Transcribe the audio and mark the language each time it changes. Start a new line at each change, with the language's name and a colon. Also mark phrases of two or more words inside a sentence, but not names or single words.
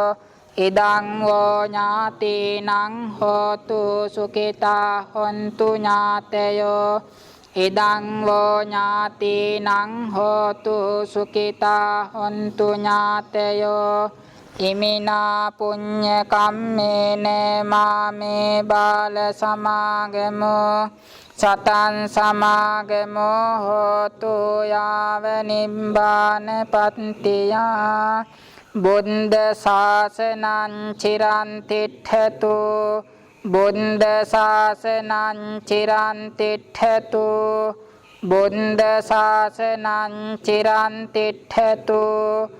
Pali: ඉදං වෝ ඥාතීනං හෝතු සුඛිතා හොන්තු ඥාතයෝ. ඉදං වෝ ඥාතීනං හෝතු සුඛිතා හොන්තු ඥාතයෝ. ඉමිනා පුඤ්ඤ කම්මේන මාමේ බාල සමාගමෝ සතං සමාගමෝ හෝතු යාව නිබ්බාන පත්තියා. බුද්ධ ශාසනං චිරන් තිට්ඨතු. බුද්ධ ශාසනං චිරන් තිට්ඨතු. බුද්ධ ශාසනං චිරන් තිට්ඨතු.